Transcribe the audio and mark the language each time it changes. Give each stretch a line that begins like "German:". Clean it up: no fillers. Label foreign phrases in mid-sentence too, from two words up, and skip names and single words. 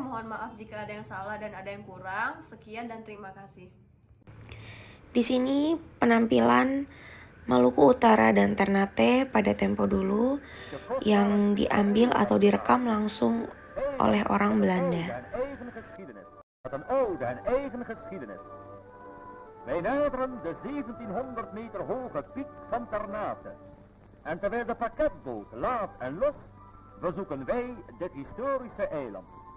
Indonesian: Mohon maaf jika ada yang salah dan ada yang kurang. Sekian dan terima kasih. Di sini penampilan Maluku Utara dan Ternate pada tempo dulu yang diambil atau direkam langsung oleh orang Belanda.
Dutch: Wij naderen de 1700 meter hoge piek van Ternate. En terwijl de pakketboot laat en los, bezoeken wij dit historische eiland.